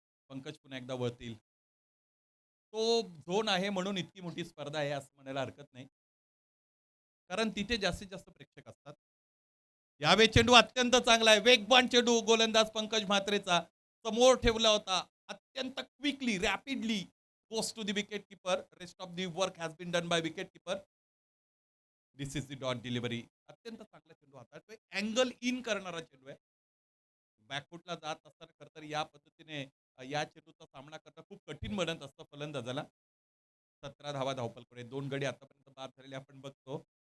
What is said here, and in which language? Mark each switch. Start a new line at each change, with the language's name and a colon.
Marathi: पंकज पुन्हा एकदा वळतील. तो झोन आहे म्हणून इतकी मोठी स्पर्धा आहे असं म्हणायला हरकत नाही, कारण तिथे जास्तीत जास्त प्रेक्षक असतात. यावेळी चेंडू अत्यंत चांगला आहे. वेगवान चेंडू गोलंदाज पंकज म्हात्रेचा समोर ठेवला होता.
English: अत्यंत quickly rapidly goes to the wicket keeper. Rest of the work has been done by wicket keeper. This is the dot delivery.
Marathi: अत्यंत चांगला चेंडू हाताळतोय. अँगल इन करणारा चेंडू आहे. बॅकफुटला जात असताना खरं तर या पद्धतीने या चेंडूचा सामना करणं खूप कठीण बनत असतं फलंदाजाला. 17 धावा धावपलकडे 2 गडी आतापर्यंत बाद झालेले आपण बघतो.